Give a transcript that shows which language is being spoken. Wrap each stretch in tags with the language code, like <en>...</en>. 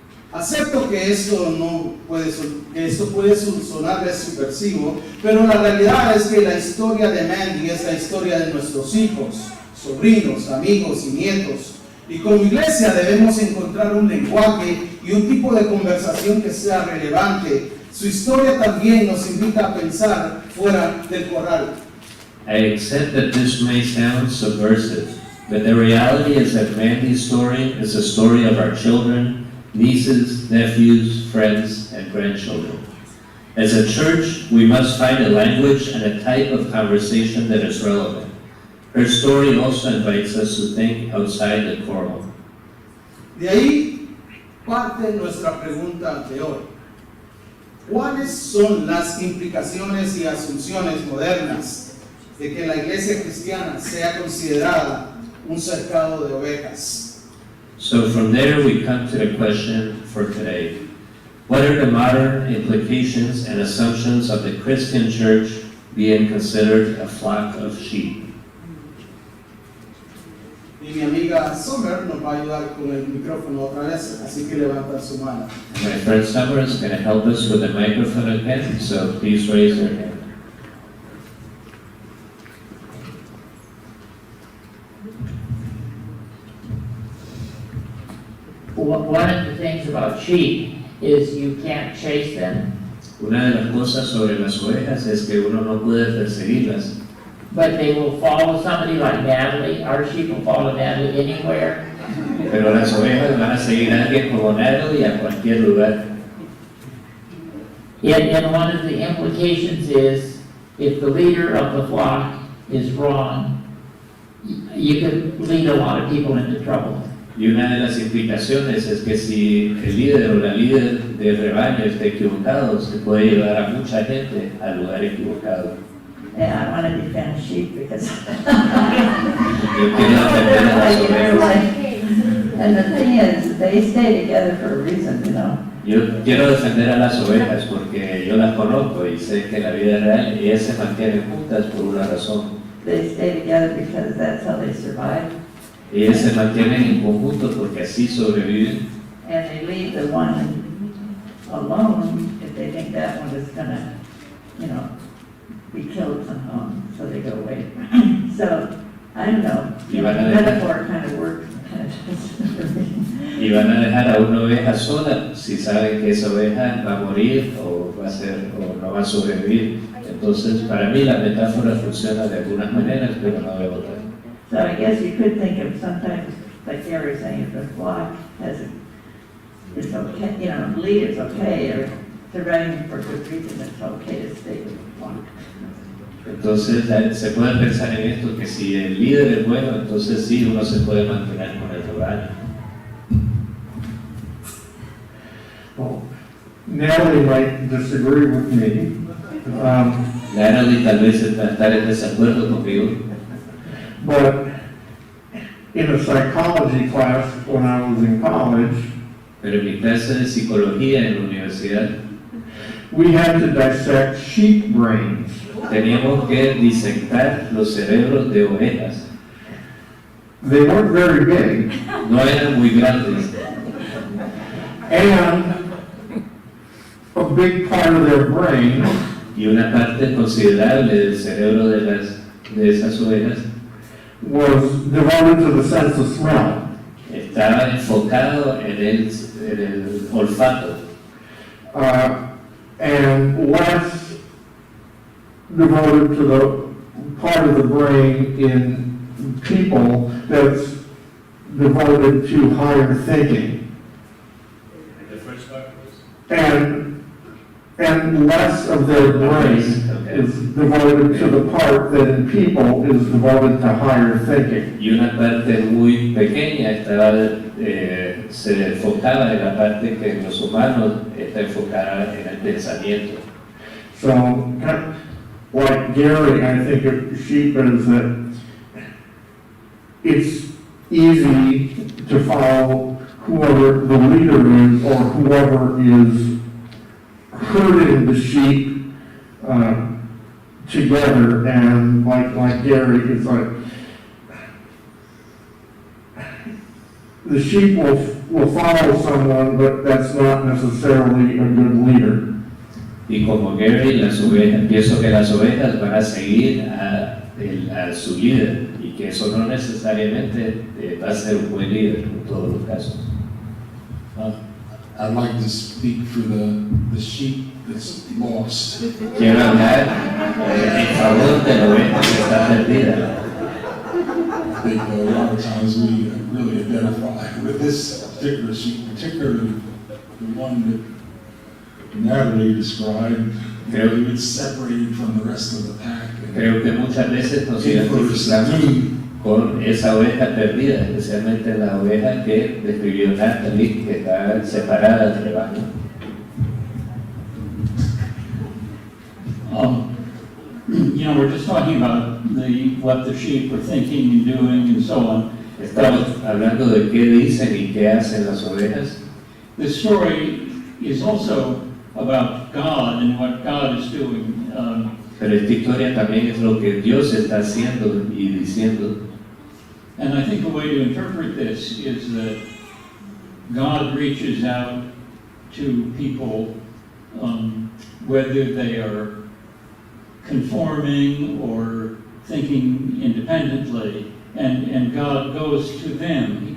<es>Acepto que esto puede sonarles subversivo, pero la realidad es que la historia de Mandy es la historia de nuestros hijos, sobrinos, amigos y nietos. Y como iglesia debemos encontrar un lenguaje y un tipo de conversación que sea relevante. Su historia también nos invita a pensar fuera del corral.</es> <en>I accept that this may sound subversive, but the reality is that Mandy's story is a story of our children, nieces, nephews, friends, and grandchildren. As a church, we must find a language and a type of conversation that is relevant. Her story also invites us to think outside the coral.</en> <es>De ahí parte nuestra pregunta de hoy. ¿Cuáles son las implicaciones y asunciones modernas de que la iglesia cristiana sea considerada un cercado de ovejas?</es> <en>So from there we come to the question for today. What are the modern implications and assumptions of the Christian church being considered a flock of sheep?</en> <es>Y mi amiga Summer nos va a ayudar con el micrófono otra vez, así que levanta su mano.</es> <en>My friend Summer is going to help us with the microphone again, so please raise your hand. One of the things about sheep is you can't chase them,</en> <es>Una de las cosas sobre las ovejas es que uno no puede perseguirlas,</es> <en>but they will follow somebody like Natalie. Our sheep will follow Natalie anywhere.</en> <es>pero las ovejas van a seguir a alguien como Natalie a cualquier lugar.</es> <en>And one of the implications is if the leader of the flock is wrong, you could lead a lot of people into trouble.</en> <es>Y una de las implicaciones es que si el líder o la líder del rebaño está equivocado, se puede llevar a mucha gente al lugar equivocado.</es> <en>And I want to defend sheep because.</en> <es>Yo quiero defender a las ovejas.</es> <en>And the thing is, they stay together for a reason, you know.</en> <es>Yo quiero defender a las ovejas porque yo las conozco y sé que en la vida real ellas se mantienen juntas por una razón.</es> <en>They stay together because that's how they survive.</en> <es>Ellas se mantienen en conjunto porque así sobreviven.</es> <en>And they leave the one alone if they think that one is gonna, you know, be killed somehow. so they go away. So, I don't know,</en> <es>Y van a dejar-</es> <en>metaphor kind of works, kind of doesn't for me.</en> <es>Y van a dejar a una oveja sola si saben que esa oveja va a morir o va a ser o no va a sobrevivir. Entonces, para mí la metáfora funciona de algunas maneras, pero no de otras.</es> <en>So I guess you could think of sometimes, like Gary was saying, if the flock has, it's okay, you know, lead is okay, or they're running for good reason, it's okay to stay with the flock.</en> <es>Entonces, se puede pensar en esto, que si el líder es bueno, entonces sí, uno se puede mantener con el rebaño.</es> <en>Well, Natalie might disagree with me.</en> <es>Natalie tal vez estar en desacuerdo conmigo,</es> <en>But in a psychology class when I was in college,</en> <es>pero en mi clase de psicología en la universidad</es> <en>we had to dissect sheep brains.</en> <es>teníamos que disectar los cerebros de ovejas.</es> <en>They weren't very big,</en> <es>No eran muy grandes.</es> <en>and a big part of their brain</en> <es>Y una parte considerable del cerebro de esas ovejas</es> <en>was devoted to the sense of smell.</en> <es>estaba enfocado en el olfato</es> <en>And less devoted to the part of the brain in people that's devoted to higher thinking. And less of their brain is devoted to the part that in people is devoted to higher thinking.</en> <es>y una parte muy pequeña se enfocaba en la parte que en los humanos está enfocada en el pensamiento.</es> <en>So, kind of like Gary, I think of sheep is that it's easy to follow whoever the leader is or whoever is herding the sheep together. And like Gary, it's like the sheep will follow someone, but that's not necessarily a good leader.</en> <es>Y como Gary, pienso que las ovejas van a seguir a su líder y que eso no necesariamente va a ser un buen líder en todos los casos.</es> <en>I'd like to speak for the sheep that's lost.</en> <es>Quiero hablar en favor de la oveja que está perdida.</es> <en>I think a lot of times we really identify with this particular sheep, particularly the one that Natalie described. It's separated from the rest of the pack.</en> <es>Creo que muchas veces nos identificamos con esa oveja perdida, especialmente la oveja que describió Natalie, que está separada del rebaño.</es> <en>You know, we're just talking about what the sheep are thinking and doing and so on.</en> <es>Estamos hablando de qué dicen y qué hacen las ovejas.</es> <en>The story is also about God and what God is doing.</en> <es>Pero esta historia también es lo que Dios está haciendo y diciendo.</es> <en>And I think a way to interpret this is that God reaches out to people, whether they are conforming or thinking independently, and God goes to them.</en>